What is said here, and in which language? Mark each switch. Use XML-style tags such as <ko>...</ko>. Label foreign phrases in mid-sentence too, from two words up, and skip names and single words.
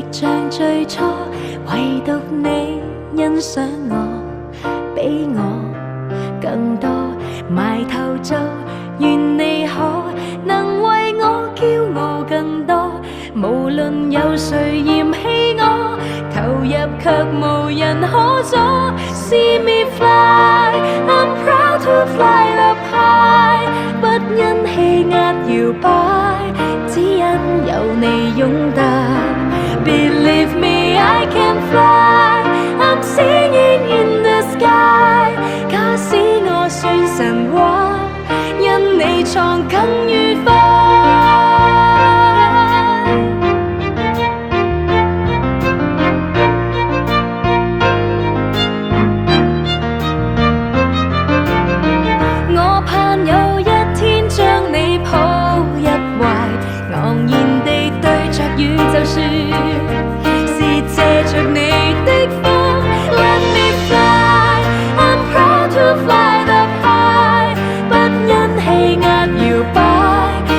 <yue>像最初，唯獨你欣賞我，比我更多，埋頭做，願你可能為我驕傲更多。無論有誰嫌棄我，投入卻無人可阻。</yue> <en>See me fly, I'm proud to fly up high，</en> <yue>不因氣壓搖擺，只因有你擁戴。</yue> <en>Believe me, I can fly, I'm singing in the sky。</en> <yue>假使我算神話，因你創更愉快。我盼有一天將你抱入懷，昂然地對着宇宙説，借着你的風</yue> <en>Let me fly, I'm proud to fly up high，</en> <yue>不因氣壓搖擺，</yue>